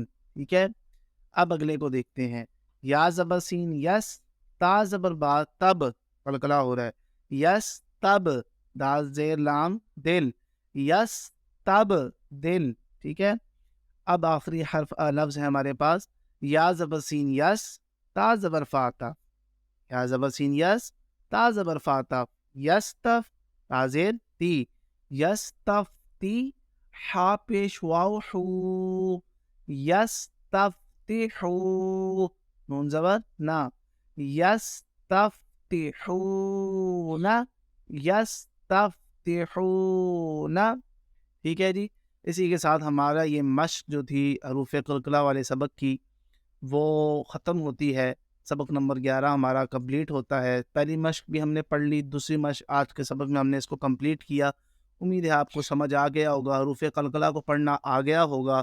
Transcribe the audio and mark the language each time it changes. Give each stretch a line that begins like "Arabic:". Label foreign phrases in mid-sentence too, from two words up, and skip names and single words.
Urdu: ٹھیک ہے. اب اگلے کو دیکھتے ہیں. یا زبر سین یس، تا زبر با تب، قلقلہ ہو رہا ہے، یس تب، دال زیر لام دل، یس تب دل. ٹھیک ہے. اب آخری حرف لفظ ہے ہمارے پاس. یا زبر سین یس، تا زبر فاتا، یا زبر سین یس، تا زبر فاتا، یس تف، تا زیر تی، یس تف تی، ہا پیش واو حو، یس تف تی حو، نون زبر نا، یس تف تی حو نا، یس تف تی حو نا. ٹھیک ہے جی. اسی کے ساتھ ہمارا یہ مشق جو تھی حروف قلقلہ والے سبق کی وہ ختم ہوتی ہے. سبق نمبر 11 ہمارا کمپلیٹ ہوتا ہے. پہلی مشق بھی ہم نے پڑھ لی، دوسری مشق آج کے سبق میں ہم نے اس کو کمپلیٹ کیا. امید ہے آپ کو سمجھ آ گیا ہوگا، حروف قلقلہ کو پڑھنا آ گیا ہوگا.